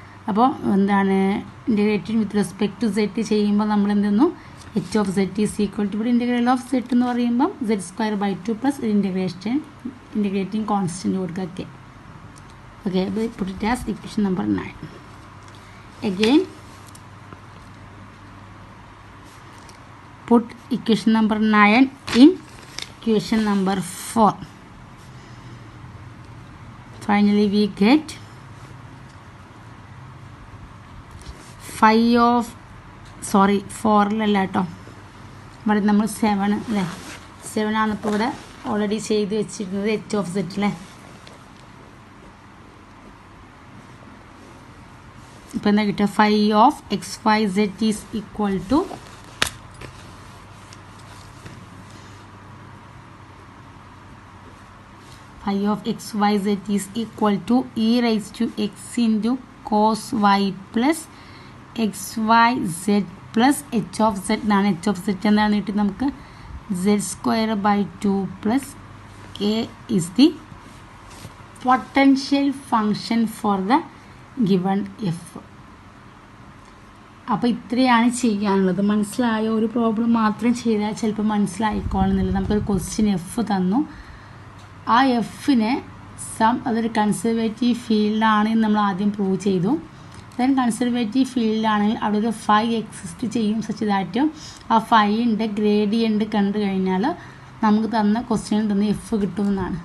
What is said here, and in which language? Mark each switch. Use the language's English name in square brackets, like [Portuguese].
[Malayalam] അപ്പോൾ എന്താണ്, [English] integrating with respect to set [Malayalam] ചെയ്യുമ്പോൾ നമ്മൾ എന്തെന്നു, [English] H of set is equal to, ഇവിടെ integral of set [Malayalam] എന്ന് പറയുമ്പം [English] Z square by 2 plus integrating constant [Malayalam] കൊടുക്കുക. [English] Okay, okay, put it as equation number 9. Again put equation number 9 in equation number 4. Finally we get [Malayalam] 4 അല്ല കേട്ടോ, ഇവിടെ നമ്മൾ 7 അല്ലേ, 7 ആണ് ഇപ്പോൾ ഇവിടെ ഓൾറെഡി ചെയ്ത് വെച്ചിരുന്നത് എച്ച് ഓഫ് സെറ്റ് അല്ലേ. ഇപ്പോൾ എന്താ കിട്ടുക, [English] 5 of x y z is equal to 5 of x y z is equal to e raised to x into cos y plus x y z plus h of z [Malayalam] എന്നാണ്. [English] h of z [Malayalam] എന്താണ് കിട്ടി നമുക്ക്, [English] z square by 2 plus k is the potential function for the given f. [Malayalam] അപ്പോൾ ഇത്രയാണ് ചെയ്യാനുള്ളത്. മനസ്സിലായോ? ഒരു problem മാത്രം ചെയ്താൽ ചിലപ്പോൾ മനസ്സിലായിക്കോളുന്നില്ല. നമുക്കൊരു ക്വസ്റ്റ്യൻ എഫ് തന്നു, ആ എഫിനെ അതൊരു കൺസർവേറ്റീവ് ഫീൽഡാണെന്ന് നമ്മൾ ആദ്യം പ്രൂവ് ചെയ്തു. ദെൻ കൺസർവേറ്റീവ് ഫീൽഡാണെങ്കിൽ അവിടെ ഒരു ഫൈ എക്സിസ്റ്റ് ചെയ്യും, സച്ച് ദാറ്റ് ആ ഫൈൻ്റെ ഗ്രേഡിയൻ്റ് കണ്ടു കഴിഞ്ഞാൽ നമുക്ക് തന്ന ക്വസ്റ്റ്യനിൽ തന്ന എഫ് കിട്ടുമെന്നാണ്.